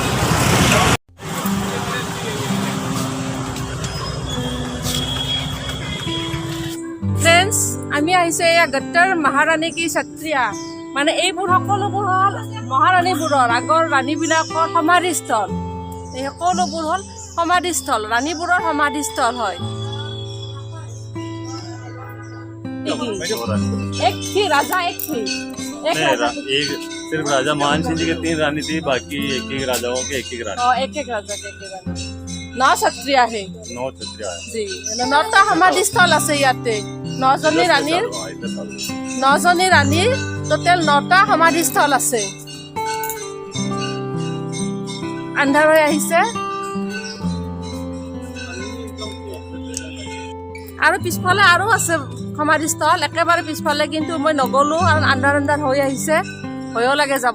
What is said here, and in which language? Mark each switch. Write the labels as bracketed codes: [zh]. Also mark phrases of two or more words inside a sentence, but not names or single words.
[as] ফ্ৰেন্ডছ, আমি আহিছোঁ এয়া গদ্ৰৰ মহাৰাণী কি সত্ৰীয়া। মানে এইবোৰ সকলোবোৰ হ'ল মহাৰাণীবোৰৰ আগৰ ৰাণীবিলাকৰ সমাধিস্থল। এই সকলোবোৰ হ'ল সমাধিস্থল, ৰাণীবোৰৰ সমাধিস্থল হয়। [hi] एक थी राजा, एक थी एक राजा, एक सिर्फ राजा मान सिंह जी के 3 रानी थी, बाकी एक राजाओं के एक रानी। एक राजा के एक रानी। 9 क्षत्रिय है, 9 क्षत्रिय [as] जी। 9টা সমাধিস্থল আছে ইয়াতে। 9জনী ৰাণীৰ টোটেল 9টা সমাধিস্থল আছে। আন্ধাৰ হৈ আহিছে আৰু পিছফালে আৰু আছে সমাধিস্থল, একেবাৰে পিছফালে, কিন্তু মই নগ'লোঁ আৰু আন্ধাৰ হৈ আহিছে, ভয়ো লাগে যাব।